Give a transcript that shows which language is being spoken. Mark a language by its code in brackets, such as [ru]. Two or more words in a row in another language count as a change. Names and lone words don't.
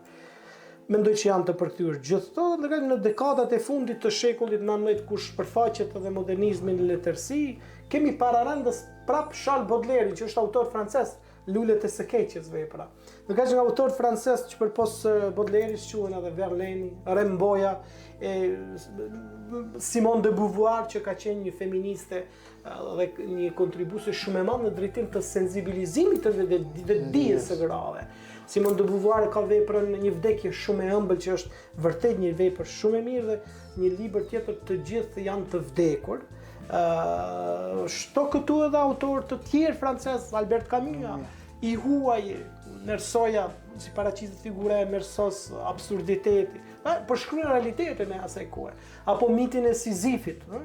[sq] Mendoj që janë të përkthyer gjithë këto, ndërkohë në dekadat e fundit të shekullit 19 kur shpërfaqet edhe modernizmi në letërsi, kemi pararendës prap Charles Baudelaire, që është autor francez, Lulet e së keqes vepra. Ndërkohë që nga autor francez që përpos Baudelaire quhen edhe Verlaine, Rimbaud, Simone de Beauvoir, që ka qenë një feministe dhe një kontribuese shumë e madhe në drejtim të sensibilizimit të dijes së grave. Simone de Beauvoir ka veprën Një vdekje shumë e ëmbël, që është vërtet një vepër shumë e mirë dhe një libër tjetër Të gjithë janë të vdekur. Shto këtu edhe autor të tjerë francez, Albert Camus, i huaj, Mersoja, si paraqitet figura e Mersos, absurditeti, përshkruan realitetin e asaj kohe, apo mitin e Sizifit.